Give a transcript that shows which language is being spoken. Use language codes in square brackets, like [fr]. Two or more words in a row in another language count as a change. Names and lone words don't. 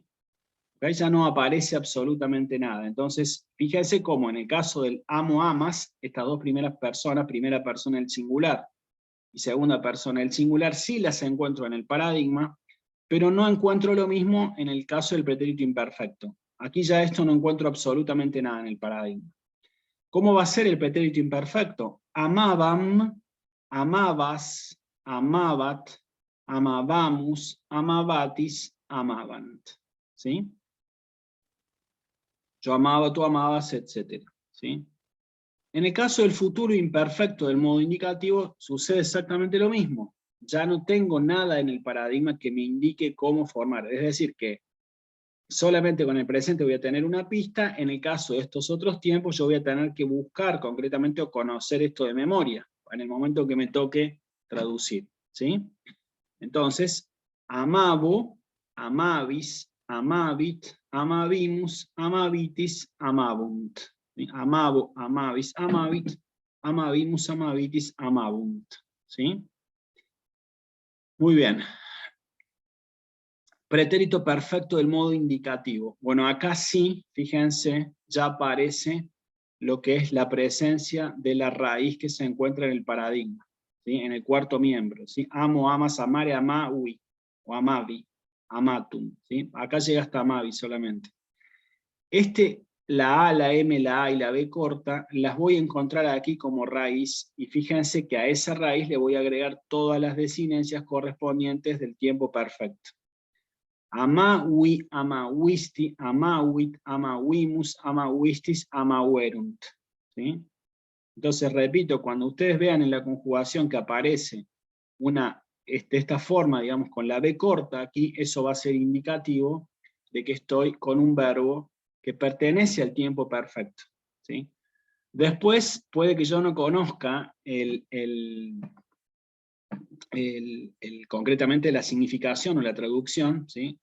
[es] Acá ya no aparece absolutamente nada. Entonces, fíjense cómo en el caso del [la] amo, amas, [es] estas dos primeras personas, primera persona del singular y segunda persona del singular, sí las encuentro en el paradigma, pero no encuentro lo mismo en el caso del pretérito imperfecto. Aquí ya esto no encuentro absolutamente nada en el paradigma. ¿Cómo va a ser el pretérito imperfecto? [la] Amabam, amabas, amabat, amabamus, amabatis, amabant. [es] ¿Sí? Yo amaba, tú amabas, etc. ¿Sí? En el caso del futuro imperfecto del modo indicativo, sucede exactamente lo mismo. Ya no tengo nada en el paradigma que me indique cómo formar. Es decir, que solamente con el presente voy a tener una pista. En el caso de estos otros tiempos, yo voy a tener que buscar concretamente o conocer esto de memoria, en el momento que me toque traducir. ¿Sí? Entonces, [la] amabo, amabis, amabit, amabimus, amabitis, amabunt. Amabo, amabis, amabit, amabimus, amabitis, amabunt. [es] ¿Sí? Muy bien. Pretérito perfecto del modo indicativo. Bueno, acá sí, fíjense, ya aparece lo que es la presencia de la raíz que se encuentra en el paradigma, ¿sí? En el cuarto miembro. ¿Sí? [la] Amo, amas, amare, amaui, o amavi, amatum. [es] ¿Sí? Acá llega hasta amavi solamente. La A, la M, la A y la B corta, las voy a encontrar aquí como raíz, y fíjense que a esa raíz le voy a agregar todas las desinencias correspondientes del tiempo perfecto. [la] Amawi, amawisti, amawit, amawimus, amawistis, amawerunt. [es] ¿Sí? Entonces, repito, cuando ustedes vean en la conjugación que aparece esta forma, digamos, con la B corta aquí, eso va a ser indicativo de que estoy con un verbo que pertenece al tiempo perfecto. ¿Sí? Después, puede que yo no conozca concretamente la significación o la traducción, ¿sí?